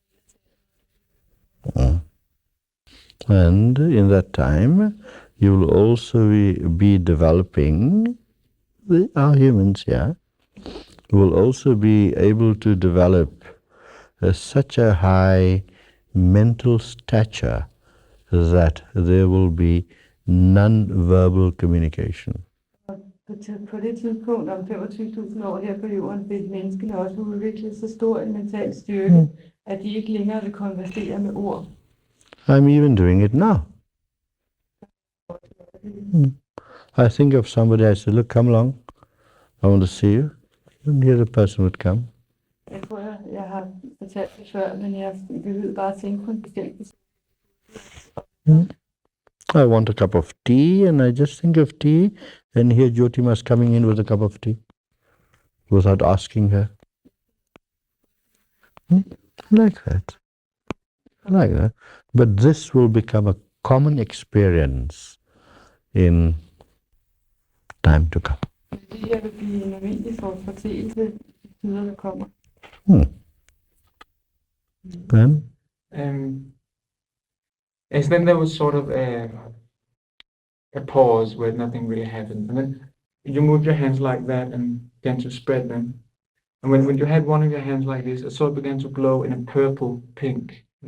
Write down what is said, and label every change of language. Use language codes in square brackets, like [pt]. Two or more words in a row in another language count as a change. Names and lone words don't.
[en] And in that time, you will also be developing, our humans, will also be able to develop such a high mental stature that there will be non-verbal communication. [da] På det tidspunkt om 25.000 år her på jorden vil menneskene også udvikle så stor en mental styrke, at de ikke længere vil konversere med ord. [en] I'm even doing it now. I think of somebody, I say, look, come along. I want to see you. And here the person would come. [da] Jeg tror, jeg har fortalt det før, men jeg vil bare tænke på en bestemt person. [en] I want a cup of tea, and I just think of tea, and here Jyotima is coming in with a cup of tea without asking her. Like that. Like that. But this will become a common experience in time to come. [da] Jeg vil blive en almindelig fortælelse i tider, der kommer. [en] Then? And then there was sort of a pause where nothing really happened. And then you moved your hands like that and began to spread them. And when you had one of your hands like this, it sort of began to glow in a purple pink.